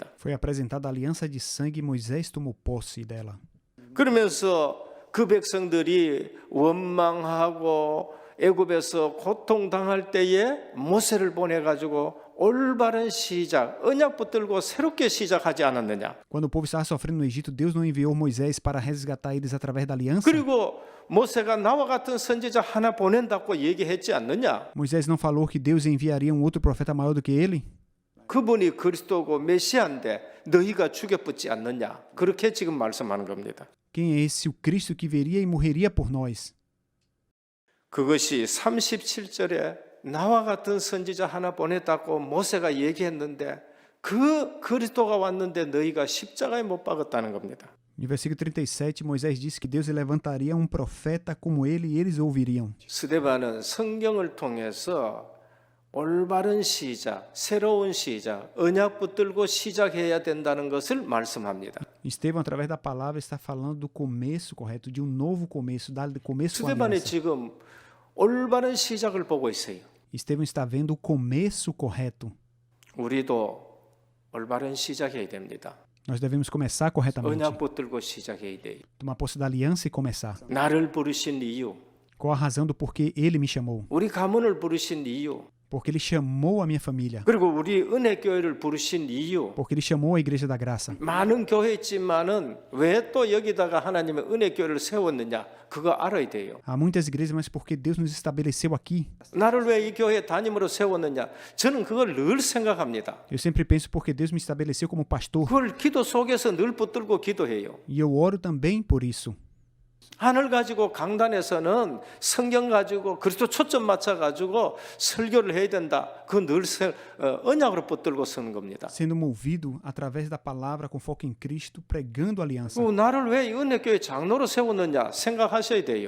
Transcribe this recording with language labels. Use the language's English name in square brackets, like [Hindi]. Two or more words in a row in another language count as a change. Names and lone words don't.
[Portuguese] Foi apresentada a aliança de sangue e Moisés tomou posse dela. [Korean] 그러면서 그 백성들이 원망하고 애굽에서 고통당할 때에 모세를 보내가지고 올바른 시작, 언약 붙들고 새롭게 시작하지 않았느냐. [Portuguese] Quando o povo estava sofrendo no Egito, Deus não enviou Moisés para resgatar eles através da aliança? [Korean] 그리고 모세가 나와 같은 선지자 하나 보낸다고 얘기했지 않느냐. [Portuguese] Moisés não falou que Deus enviaria um outro profeta maior do que ele? [Korean] 그분이 그리스도고 메시아인데 너희가 죽여붙지 않느냐. 그렇게 지금 말씀하는 겁니다. [Portuguese] Quem é esse o Cristo que viria e morreria por nós? [Korean] 그것이 37절에 나와 같은 선지자 하나 보냈다고 모세가 얘기했는데 그 그리스도가 왔는데 너희가 십자가에 못 박았다는 겁니다. [Portuguese] No versículo 37, Moisés disse que Deus levantaria um profeta como ele e eles ouviriam. [Korean] 스데반은 성경을 통해서 올바른 시작, 새로운 시작, 언약 붙들고 시작해야 된다는 것을 말씀합니다. [Portuguese] Estevão, através da palavra, está falando do começo correto, de um novo começo, do começo com a [Korean] 스데반이 [Portuguese] aliança. [Korean] 지금 올바른 시작을 보고 있어요. [Portuguese] Estevão está vendo o começo correto. [Korean] 우리도 올바른 시작해야 됩니다. [Portuguese] Nós devemos começar corretamente. [Korean] 언약 붙들고 시작해야 돼요. [Portuguese] Tomar posse da aliança e começar. [Korean] 나를 부르신 이유, [Portuguese] Qual a razão do porquê ele me chamou? [Korean] 우리 가문을 부르신 이유, [Portuguese] Porque ele chamou a minha família. [Korean] 그리고 우리 은혜교회를 부르신 이유. [Portuguese] Porque ele chamou a igreja da graça. [Korean] 많은 교회 있지만은 왜 또 여기다가 하나님의 은혜교회를 세웠느냐? 그거 알아야 돼요. [Portuguese] Há muitas igrejas, mas porque Deus nos estabeleceu aqui? [Korean] 나를 왜 이 교회 담임으로 세웠느냐? 저는 그걸 늘 생각합니다. [Portuguese] Eu sempre penso porque Deus me estabeleceu como pastor. [Korean] 그걸 기도 속에서 늘 붙들고 기도해요. [Portuguese] E eu oro também por isso. [Korean] 하늘 가지고 강단에서는 성경 가지고 그리스도 초점 맞춰 가지고 설교를 해야 된다. 그 늘 언약으로 붙들고 서는 겁니다. [Portuguese] Sendo movido através da palavra com foco em Cristo, pregando a aliança. [Korean] 그 나를 왜 이 은혜교회 장로로 세웠느냐 생각하셔야 돼요.